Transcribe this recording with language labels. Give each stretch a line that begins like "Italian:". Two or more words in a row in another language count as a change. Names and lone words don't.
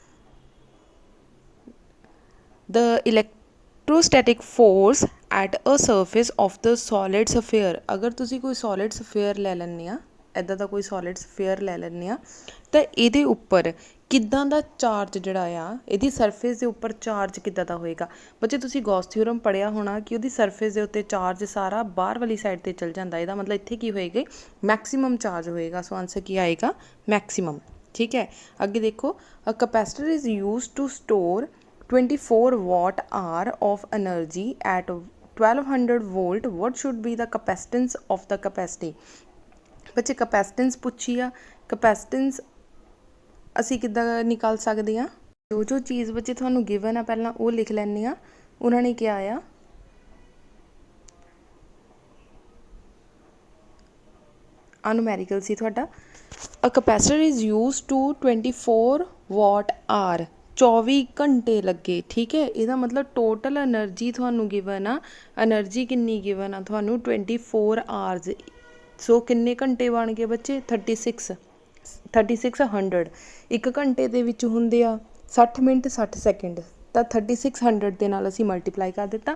English: the electrostatic force at a surface of the solid sphere,
Punjabi: ਅਗਰ ਤੁਸੀਂ ਕੋਈ
English: solid sphere
Punjabi: ਲੈ ਲੈਂਦੇ ਆ, ਇੱਦਾਂ ਦਾ ਕੋਈ
English: solid sphere
Punjabi: ਲੈ ਲੈਂਦੇ ਆ, ਤਾਂ ਇਹਦੇ ਉੱਪਰ ਕਿੱਦਾਂ ਦਾ ਚਾਰਜ ਜਿਹੜਾ ਆ, ਇਹਦੀ ਸਰਫੇਸ ਦੇ ਉੱਪਰ ਚਾਰਜ ਕਿੱਦਾਂ ਦਾ ਹੋਏਗਾ। ਬੱਚੇ ਤੁਸੀਂ ਗੌਸ ਥਿਊਰਮ ਪੜ੍ਹਿਆ ਹੋਣਾ ਕਿ ਉਹਦੀ ਸਰਫੇਸ ਦੇ ਉੱਤੇ ਚਾਰਜ ਸਾਰਾ ਬਾਹਰ ਵਾਲੀ ਸਾਈਡ 'ਤੇ ਚੱਲ ਜਾਂਦਾ, ਇਹਦਾ ਮਤਲਬ ਇੱਥੇ ਕੀ ਹੋਏਗਾ,
English: maximum charge
Punjabi: ਹੋਏਗਾ।
English: so answer
Punjabi: ਕੀ ਆਏਗਾ, ਮੈਕਸੀਮਮ, ਠੀਕ ਹੈ। ਅੱਗੇ ਦੇਖੋ।
English: a capacitor is use to store 24 watt hour of energy at 1200 volt, what should be the capacitance of the capacity।
Punjabi: ਬੱਚੇ ਕਪੈਸਿਟੈਂਸ ਪੁੱਛੀ ਆ, ਕਪੈਸਿਟੈਂਸ ਅਸੀਂ ਕਿੱਦਾਂ ਨਿਕਾਲ ਸਕਦੇ ਹਾਂ, ਜੋ ਚੀਜ਼ ਬੱਚੇ ਤੁਹਾਨੂੰ ਗਿਵਨ ਆ ਪਹਿਲਾਂ ਉਹ ਲਿਖ ਲੈਂਦੇ ਆ। ਉਹਨਾਂ ਨੇ ਕਿਹਾ ਆ ਅਨੁਮੈਰੀਕਲ ਸੀ ਤੁਹਾਡਾ।
English: a capacitor is use to 24 watt hour, 24
Punjabi: ਘੰਟੇ ਲੱਗੇ, ਠੀਕ ਹੈ। ਇਹਦਾ ਮਤਲਬ
English: total energy
Punjabi: ਤੁਹਾਨੂੰ ਗਿਵਨ ਆ, ਐਨਰਜੀ ਕਿੰਨੀ ਗਿਵਨ ਆ ਤੁਹਾਨੂੰ, 24 ਆਵਰਸ। ਸੋ ਕਿੰਨੇ ਘੰਟੇ ਬਣ ਗਏ ਬੱਚੇ, 3600। ਇੱਕ ਘੰਟੇ ਦੇ ਵਿੱਚ ਹੁੰਦੇ ਆ 60 ਮਿੰਟ 60 ਸੈਕਿੰਡ, ਤਾਂ 3600 ਦੇ ਨਾਲ ਅਸੀਂ ਮਲਟੀਪਲਾਈ ਕਰ ਦਿੱਤਾ।